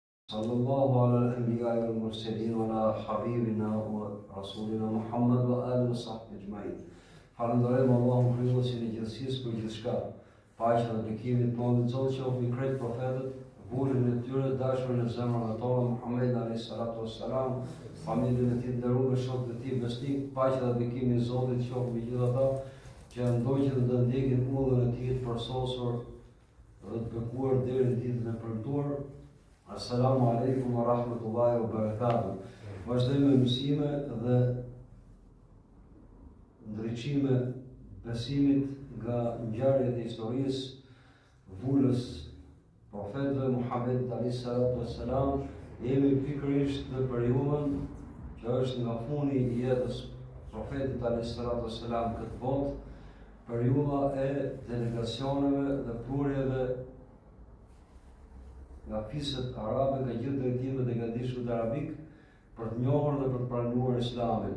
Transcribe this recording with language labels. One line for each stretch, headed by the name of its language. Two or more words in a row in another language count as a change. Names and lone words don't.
Arabic: صلى الله على الأنبياء والمرسلين وعلى حبيبنا ورسولنا Muhammad وآله وصحبه أجمعين.
Albanian: Falënderojmë Allahun krijuesin e gjithësisë për gjithçka. Paqja dhe bekimi të Allahut Zotit qoftë mbi krejt profetët, vullin e tyre, dashurin e zemrave tona, Muhammed
Arabic: عليه الصلاة والسلام,
Albanian: familjen e tij të nderuar, shokët e tij besnik, paqja dhe bekimi i Zotit qoftë mbi gjithë ata që ndoqën dhe ndjekin udhën e tij të përsosur dhe të bekuar deri në ditën e premtuar.
Arabic: السلام عليكم ورحمة الله وبركاته.
Albanian: Vazhdojmë me mësime dhe ndriçime besimit nga ngjarjet e historisë vulës profetëve Muhammed
Arabic: عليه الصلاة والسلام.
Albanian: Jemi pikërisht në periudhën që është nga funi i jetës profetit
Arabic: عليه الصلاة والسلام
Albanian: këtë botë, periudha e delegacioneve dhe prurjeve nga fiset arabe, nga gjithë drejtimet e gatishmit arabik për të njohur dhe për të pranuar Islamin.